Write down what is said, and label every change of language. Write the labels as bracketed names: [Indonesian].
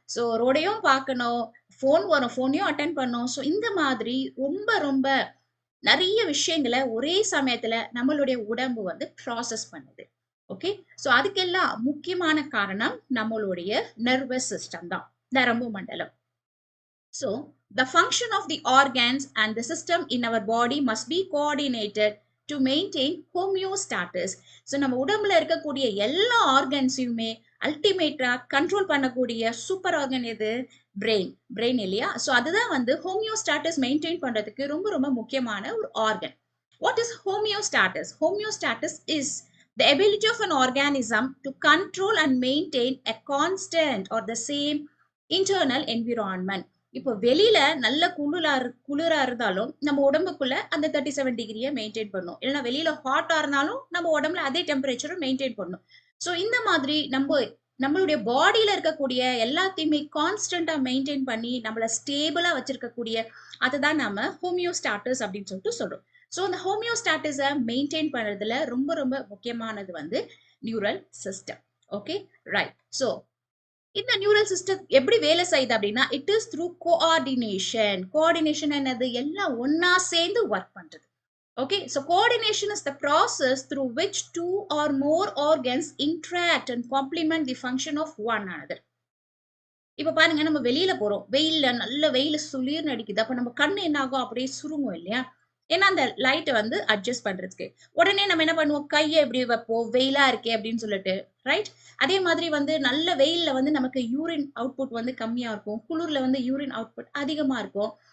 [Tamil] So ரோடையும் பார்க்கணும், phone வரும், ஃபோனையும் attend பண்ணணும். ஸோ இந்த மாதிரி ரொம்ப ரொம்ப நிறைய விஷயங்களை ஒரே சமயத்துல நம்மளுடைய உடம்பு வந்து ப்ராசஸ் பண்ணுது. ஓகே, ஸோ அதுக்கெல்லாம் முக்கியமான காரணம் நம்மளுடைய நர்வஸ் சிஸ்டம் தான், நரம்பு மண்டலம். [English] So, the function of the organs and the system in our body must be coordinated to maintain homeostasis. [Tamil] So, நம்ம உடம்புல இருக்கக்கூடிய எல்லா ஆர்கன்ஸையுமே அல்டிமேட்டா கண்ட்ரோல் பண்ணக்கூடிய சூப்பர் ஆர்கன் எது? பிரெயின் இல்லையா? ஸோ அதுதான் வந்து ஹோமியோஸ்டாட்டஸ் மெயின்டைன் பண்றதுக்கு ரொம்ப ரொம்ப முக்கியமான ஒரு organ. [English] What is homeostasis? Homeostasis is the ability of an organism to control and maintain a constant or the same internal environment. [Tamil] இப்போ வெளியில நல்ல குளிரா இருந்தாலும் நம்ம உடம்புக்குள்ள அந்த 37 டிகிரியை மெயின்டைன் பண்ணும். இல்லைன்னா வெளியில ஹாட்டா இருந்தாலும் நம்ம உடம்புல அதே டெம்பரேச்சரை மெயின்டைன் பண்ணும். ஸோ இந்த மாதிரி நம்மளுடைய பாடியில இருக்கக்கூடிய எல்லாத்தையுமே கான்ஸ்டன்டா மெயின்டைன் பண்ணி நம்மள ஸ்டேபிளா வச்சிருக்கக்கூடிய அதுதான் நம்ம ஹோமியோஸ்டாட்டஸ் அப்படின்னு சொல்லிட்டு சொல்றோம். ஸோ இந்த ஹோமியோஸ்டாட்டஸை மெயின்டைன் பண்றதுல ரொம்ப ரொம்ப முக்கியமானது வந்து neural system. Okay, right. So இந்த நியூரல் சிஸ்டம் எப்படி வேலை செய்யுது அப்படின்னா [English] It is through coordination. [Tamil] Coordination என்னது? எல்லாம் ஒன்னா சேர்ந்து ஒர்க் பண்றது. [English] Okay, so coordination is the process through which two or more organs interact and complement the function of one another. [Tamil] இப்ப பாருங்க, நம்ம வெளியில போறோம், வெயில்ல நல்ல வெயில் சுளீர்னு அடிக்குது. அப்ப நம்ம கண்ணு என்ன ஆகும்? அப்படியே சுருங்கும் இல்லையா? ஏன்னா அந்த லைட்டை வந்து அட்ஜஸ்ட் பண்றதுக்கு உடனே நம்ம என்ன பண்ணுவோம்? கையை எப்படி வைப்போம், வெயிலா இருக்கே அப்படின்னு சொல்லிட்டு. ரைட்? அதே மாதிரி வந்து நல்ல வெயில்ல வந்து நமக்கு யூரின் அவுட்புட் வந்து கம்மியா இருக்கும், குளிர்ல வந்து யூரின் அவுட்புட் அதிகமா இருக்கும்.